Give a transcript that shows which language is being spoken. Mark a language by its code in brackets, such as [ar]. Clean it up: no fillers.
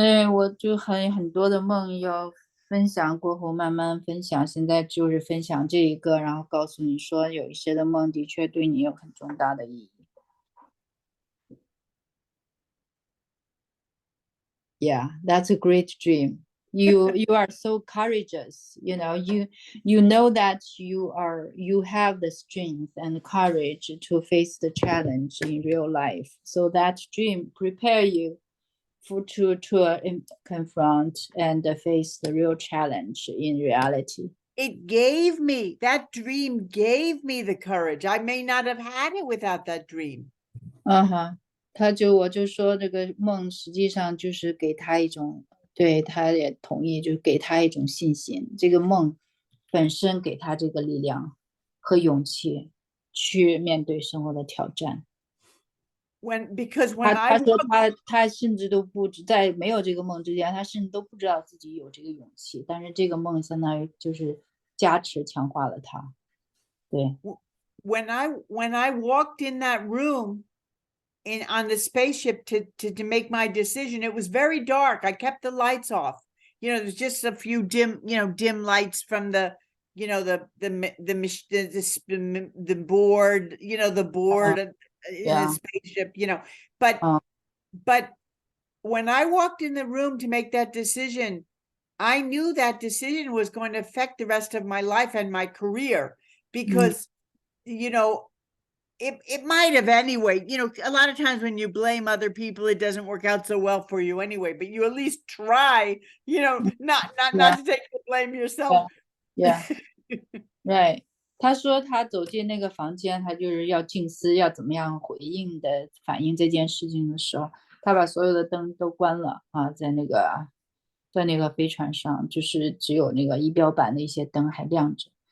[zh] 我就很多的梦要分享，过后慢慢分享。现在就是分享这一个，然后告诉你说，有一些的梦的确对你有很重大的意义。 [en] Yeah, that's a great dream. You are so courageous. You know that you have the strength and courage to face the challenge in real life. So that dream prepare you to confront and face the real challenge in reality. That dream gave me the courage. I may not have had it without that dream. [zh] 我就说这个梦实际上就是给他一种，对，他也同意，就给他一种信心。这个梦本身给他这个力量和勇气去面对生活的挑战。他说他甚至都不知，在没有这个梦之前，他甚至都不知道自己有这个勇气。但是这个梦相当于就是加持强化了他。对。 [en] When I walked in that room on the spaceship to make my decision, it was very dark. I kept the lights off. There's just a few dim lights from the board, the board in the spaceship, but when I walked in the room to make that decision, I knew that decision was going to affect the rest of my life and my career, because it might have anyway. You know, a lot of times when you blame other people, it doesn't work out so well for you anyway. But you at least try. You know, not to take the blame yourself. Yeah, right. [zh] 他说他走进那个房间，他就是要静思，要怎么样回应的反映这件事情的时候，他把所有的灯都关了啊，在那个飞船上，就是只有那个仪表板的一些灯还亮着。